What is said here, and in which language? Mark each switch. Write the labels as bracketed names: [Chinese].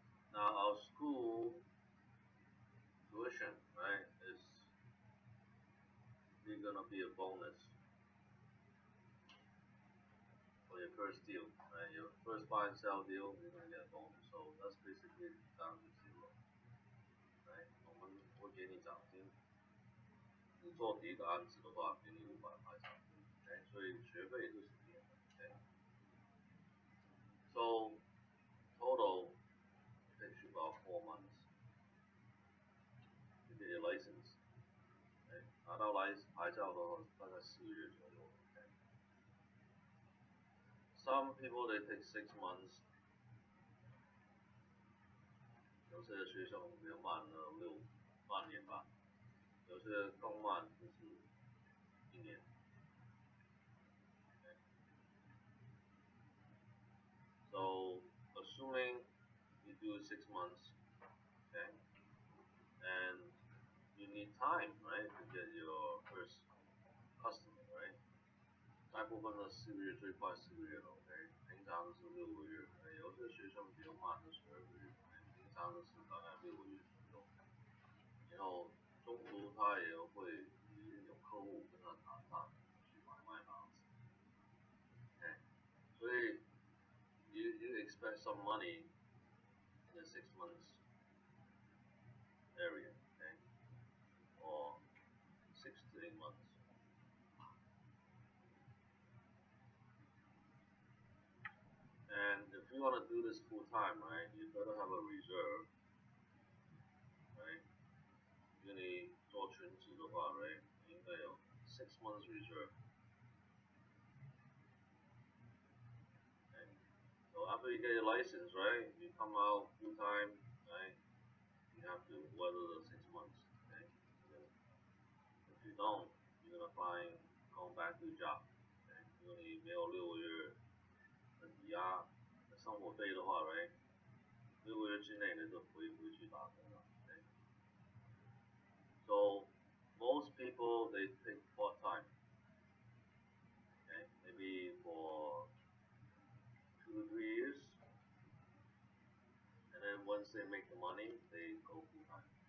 [English] Now our school tuition, right, is gonna be a bonus for your first deal. Right? Your first buy and sell deal, you're gonna get a bonus. So that's basically down to 0. Right? [Chinese] 我们会给你奖金，你做第一个案子的话，给你500块奖金。 Okay? 所以学费是免的。Okay? [English] So total takes you about 4 months to get your license. [Chinese] 拿到牌照的话，大概4个月左右。Okay? [English] Some people they take 6 months. [Chinese] 有些学生比较慢了半年吧，有些更慢就是1年。 [English] months, okay? And you need time, right, to get your first customer, right? [Chinese] 大部分的4个月最快4个月了，OK，平常都是6个月，有些学生比较慢的12个月，平常都是大概6个月左右，然后中途他也会有客户跟他谈判去买卖房子，OK，所以 [English] you expect some money in the 6 months area, okay, or 6 to 8 months. And if you want to do this full time, right, you better have a reserve, right? [Chinese] 因为你做全职的话, right, 你应该有 [English] 6 months reserve. Okay? So after you get your license, right, you come out full time, right, you have to weather the 6 months, okay? If you don't, you're gonna find going back to your job, okay? [Chinese] 因为你没有6个月的抵押生活费的话, right, 6个月之内你就回去打工了, okay? [English] So most people they take part time, okay, maybe for 2 to 3 years, and then once they make the money, they go full time.